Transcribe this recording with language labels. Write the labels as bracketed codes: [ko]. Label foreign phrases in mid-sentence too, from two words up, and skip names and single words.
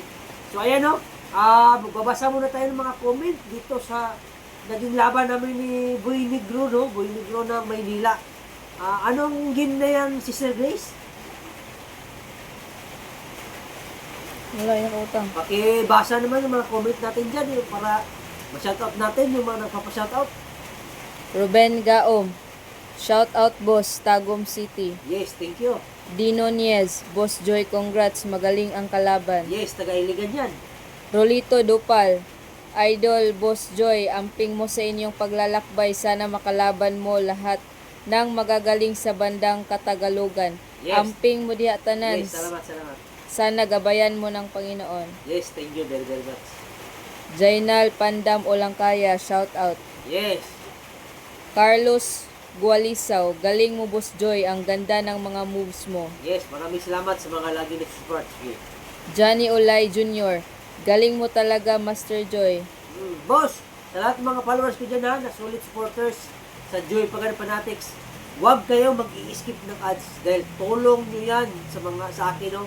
[tl] So ayan no, magbabasa muna tayo ng mga comment dito sa naging laban namin ni Boy Negro, no? Boy Negro ng Maynila. Anong game na yan, Sister Grace? Wala yung utang. Pakibasa naman yung mga comment natin dyan para ma-shoutout natin yung mga nagpapa-shoutout. Ruben Gaom. [en] Shout out boss, Tagum City. Yes, thank you. [tl] Dino Niez. Boss Joy, congrats. Magaling ang kalaban. Yes, taga-Iligan yan. Rolito Dupal. [ceb] Idol, Boss Joy, amping mo sa inyong paglalakbay. [tl] Sana makalaban mo lahat ng magagaling sa bandang Katagalugan. Yes. [ceb] Amping mo diha tanan. [tl] Yes, salamat. Sana gabayan mo ng Panginoon. [en] Yes, thank you very, very much. [tl] Jainal Pandam Olangkaya, shout out. Yes. Carlos Gualisaw, galing mo Boss Joy, ang ganda ng mga moves mo. Yes, maraming salamat sa mga lagi nag-support. Sige. Johnny Olay Jr., galing mo talaga Master Joy. Boss, sa lahat ng mga followers ko dyan na [en] solid supporters [tl] sa Joy Pagan Fanatics, huwag kayo mag-i-skip ng ads dahil tulong nyo yan sa akin, no?